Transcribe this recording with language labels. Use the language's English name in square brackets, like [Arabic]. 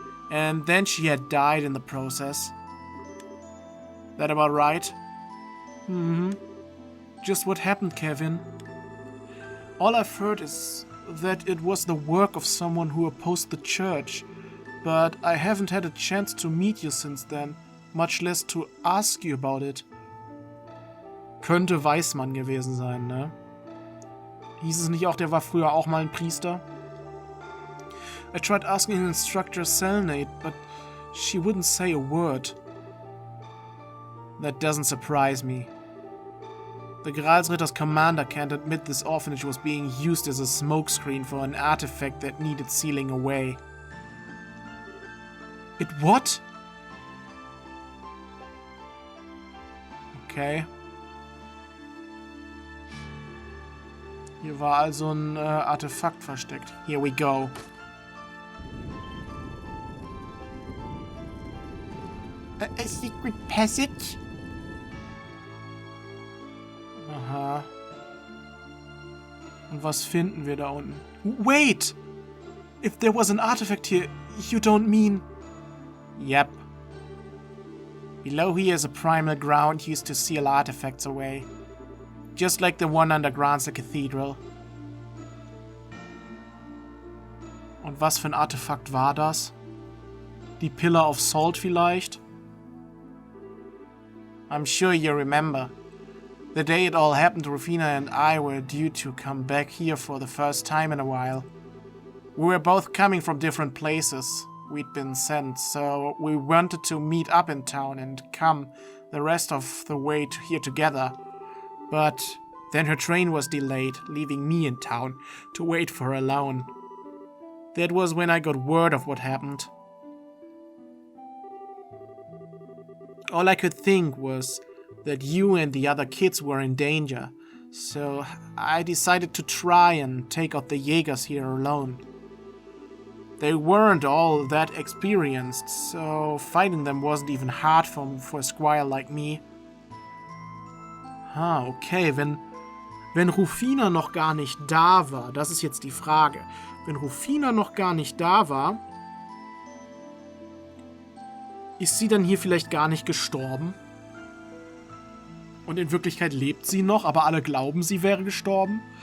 [English] And then she had died in the process. That about right? Mm-hmm. Just what happened, Kevin. All I've heard is that it was the work of someone who opposed the church, but I haven't had a chance to meet you since then, much less to ask you about it. [German] Könnte Weißmann gewesen sein, ne? Hieß es nicht auch, der war früher auch mal ein Priester? [English] I tried asking an instructor Selnate, but she wouldn't say a word. That doesn't surprise me. The Gralsritter's commander can't admit this orphanage was being used as a smokescreen for an artifact that needed sealing away. It what? Okay. [German] Hier war also ein Artefakt versteckt. [English] Here we go. A secret passage? Aha. [German] Und was finden wir da unten? [English] Wait! If there was an artifact here, you don't mean... Yep. Below here is a primal ground used to seal artifacts away. Just like the one underground the cathedral. [German] Und was für ein Artefakt war das? Die Pillar of Salt vielleicht? [English] I'm sure you remember. The day it all happened, Rufina and I were due to come back here for the first time in a while. We were both coming from different places. We'd been sent, so we wanted to meet up in town and come the rest of the way to here together. But then her train was delayed, leaving me in town to wait for her alone. That was when I got word of what happened. All I could think was that you and the other kids were in danger, so I decided to try and take out the Jaegers here alone. They weren't all that experienced, so fighting them wasn't even hard for a squire like me. [German] Okay, wenn Rufina noch gar nicht da war, das ist jetzt die Frage. Wenn Rufina noch gar nicht da war, ist sie dann hier vielleicht gar nicht gestorben? Und in Wirklichkeit lebt sie noch, aber alle glauben, sie wäre gestorben?